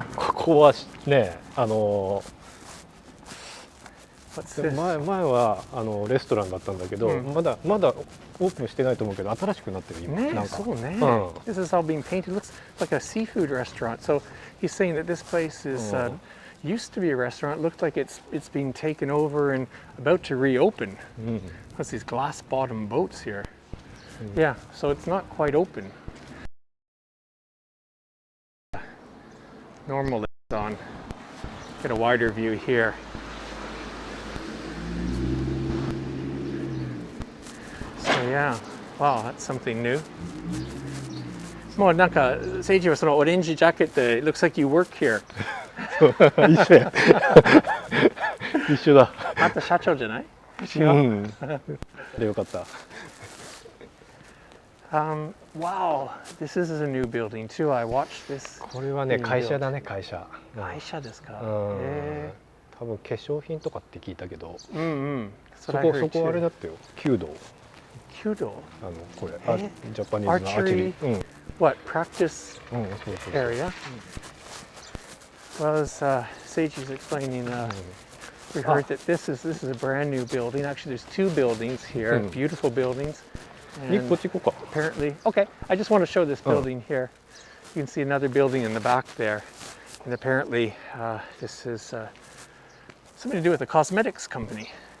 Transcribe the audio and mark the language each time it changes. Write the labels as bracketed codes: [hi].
[ja] ここはね、前はレストランだったんだけど、まだオープンしてないと思うけど、新しくなってる今。ね、そうね。 [en] This is all being painted. Looks like a seafood restaurant. So he's saying that this place is used to be a restaurant. Looked like it's being taken over and about to reopen. There's these glass bottom boats here. Yeah, so it's not quite open. Normal is on. Get a wider view here. So yeah, wow, that's something new. [ja] もうなんか、セイジはそのオレンジジャケットで、 [en] it looks like you work here. [ja] 一緒や。一緒だ。また社長じゃない？違う。でよかった。 [en] Wow, this is a new building too. I watched this. [ja] これはね、会社だね、会社。会社ですか？多分化粧品とかって聞いたけど。そこあれだったよ。弓道。弓道？これジャパニーズのアーチェリー。 [en] What practice area? Well, as Seiji's explaining, we heard that this is a brand new building. Actually, there's two buildings here, beautiful buildings. And apparently, okay, I just want to show this building here. You can see another building in the back there. And apparently, this is something to do with a cosmetics company.